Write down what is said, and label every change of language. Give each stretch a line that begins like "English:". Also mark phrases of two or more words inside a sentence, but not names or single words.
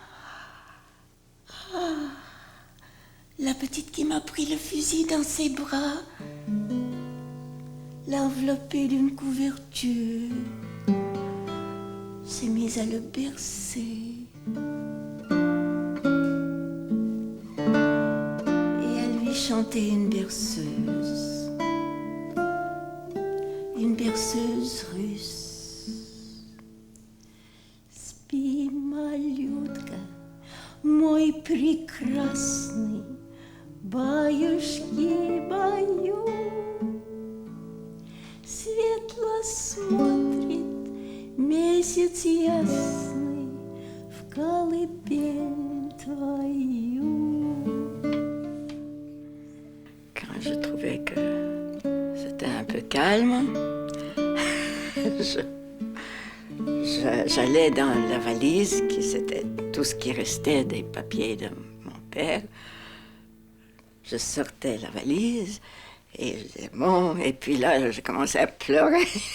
French: Ah, la petite qui m'a pris le fusil dans ses bras, l'a enveloppé d'une couverture, s'est mise à le bercer. Et à lui chanter une berceuse russe.
Russian: Спи, малютка, мой прекрасный, баюшки, баю. Светло смотрит месяц ясный в колыбель твою.
French: Quand je trouvais que c'était un peu calme, j'allais dans la valise, qui c'était tout ce qui restait des papiers de mon père. Je sortais la valise et je disais bon, et puis là, j'ai commencé à pleurer.